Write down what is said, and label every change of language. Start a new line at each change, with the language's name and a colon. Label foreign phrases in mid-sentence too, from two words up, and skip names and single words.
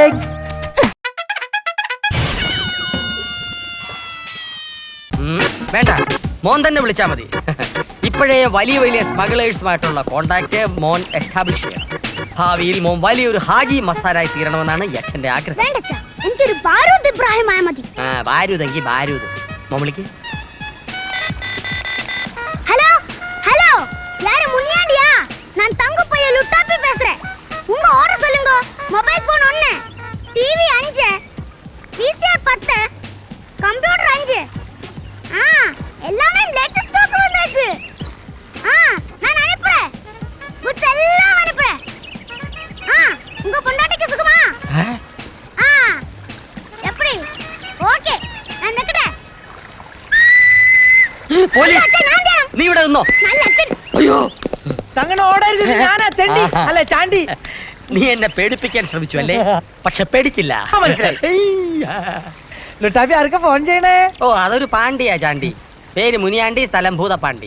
Malayalam: വേണ്ട, മോൻ തന്നെ വിളിച്ചാ മതി. ഇപ്പോഴേ വലിയ വലിയ സ്മഗ്ലേഴ്സുമായിട്ടുള്ള കോണ്ടാക്ട് മോൻ എസ്റ്റാബ്ലിഷ് ചെയ്യണം. ഭാവിയിൽ മോൻ വലിയൊരു ഹാജി മസ്താനായി തീരണമെന്നാണ് ഈ അച്ഛന്റെ ആഗ്രഹം. എനിക്കൊരു ബാരൂദ് ഇബ്രാഹിം ആയ മതി. ബാരൂതെങ്കിൽ ബാരൂദ്. മോൻ വിളിക്ക്.
Tamil: ஹலோ ஹலோ, யாரு முனியாண்டியா? நான் தங்க பைய லுட்டாப்பி பேசுறேன். உங்க ஆர்டர் சொல்லுங்க.
English: mobile phone
Tamil: 1, டிவி 5, பிசி 10, கம்ப்யூட்டர் 5. எல்லாமே
English: latest stock
Tamil: வந்திருக்கு. நான் அனுப்புறேன். குட்ஸ் எல்லாம் அனுப்புறேன். உங்க பொண்டாட்டிக்கு சுகமா? எப்படி? ஓகே, நான் நிக்கிறேன்.
Malayalam: നീ ഇവിടെ നിന്നോ. അയ്യോ, അങ്ങനെ ഓടരുത്. ഞാനാ തെണ്ടി അല്ല ചാണ്ടി. നീ എന്നെ പേടിപ്പിക്കാൻ ശ്രമിച്ചു അല്ലേ? പക്ഷെ പേടിച്ചില്ല. ലുട്ടാപ്പി ആർക്കാ ഫോൺ ചെയ്യണേ? ഓ, അതൊരു പാണ്ടിയാ ചാണ്ടി. പേര് മുനിയാണ്ടി, സ്ഥലം ഭൂതപ്പാണ്ടി.